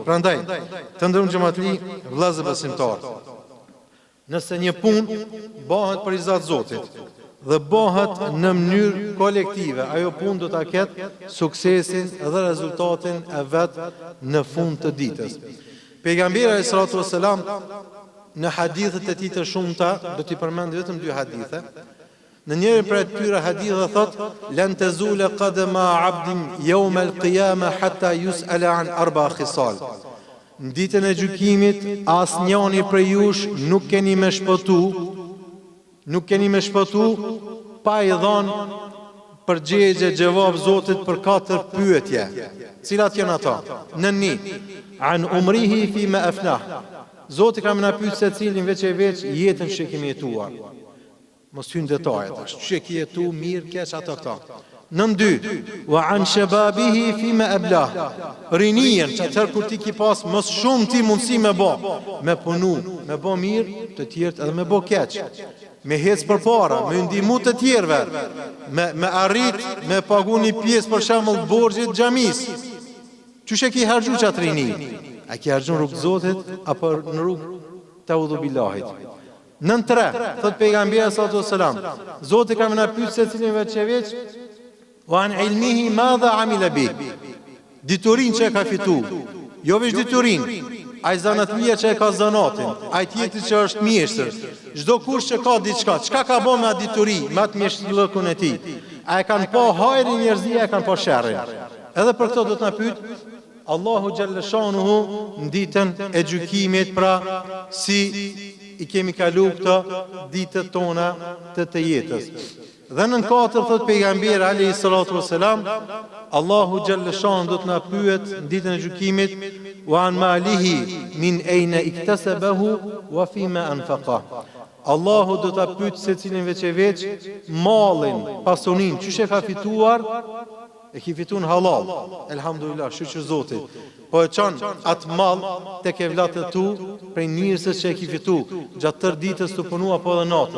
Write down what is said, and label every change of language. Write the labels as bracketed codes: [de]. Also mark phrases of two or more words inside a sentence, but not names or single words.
[sq] Prandaj, të nderuar xhamatli, vëllezër besimtar, nëse një punë bëhet për izat Zotit dhe bëhet në mënyrë kolektive, ajo punë do ta ketë suksesin dhe rezultatin e vet në fund të ditës. Pejgamberi [ar] صلى الله عليه وسلم [sq] në hadithet e tij të shumta, do t'i përmend vetëm 2 hadithe. Në njërin prej këtyre hadithe thot: [ar] "لن تزول قدما عبد يوم القيامة حتى يسأل عن 4 خصال." [sq] Në ditën e gjykimit, asnjëri prej jush nuk keni me shpëtu pa i dhënë përgjigje gjevap Zotit për 4 pyetje. Cilat janë ato? Nëni, [ar] عن عمره فيما أفناه. [sq] Zoti ka më na pyet se cilin veç jetën që kemi jetuar. Mos hyn detajet, ç'e ke jetu mirë, keq ato këto. Nën 2, [ar] وعن شبابه فيما أبلاه. [sq] Rinien, çfarë kur ti ki pas më shumë ti mundësi me punu, me bë mirë, të tjerët edhe me bë keq. Me hec për para, me ndihmu të tjerëve, me arrit, me pagu një pjesë për shembull borxhit xhamis. Çush e ki harxhu çat rini? A ki harxhu në rrugë Zotit apo në rrugë të udhubillahit? Nën 3, thot pejgamberi [ar] صلى الله عليه وسلم, [sq] Zoti ka më na pyet se cilin veç [ar] وعن علمه ماذا عمل به. [sq] Diturin që e ka fitu, jo veç diturin, ai zanatlia që e ka zanatin, ai tjetri që është mjeshtër, çdo kush që ka diçka, çka ka bën me atë dituri, me atë mjeshtërllëkun e tij. A e kanë pa hajrin njerëzia, e kanë pa sherrin. Edhe për këtë do të na pyet Allahu [ar] جل شأنه [sq] në ditën e gjykimit, pra si i kemi kalu këto ditët tona të jetës. Dhe në 4 thot pejgamberi [ar] عليه الصلاة والسلام, [sq] Allahu [ar] جل شأنه [sq] do të na pyet në ditën e gjykimit [ar] وعن ماله من أين اكتسبه وفيما أنفقه. [sq] Allahu do ta pyet secilin veç mallin, pasunin, çish e ka fituar, e ki fituar halal. Elhamdulillah, shukr Zotit. Po e çon atë mall tek evlatët tu prej njerëzve që e ki fitu gjatë tërë ditës të punu apo edhe natës.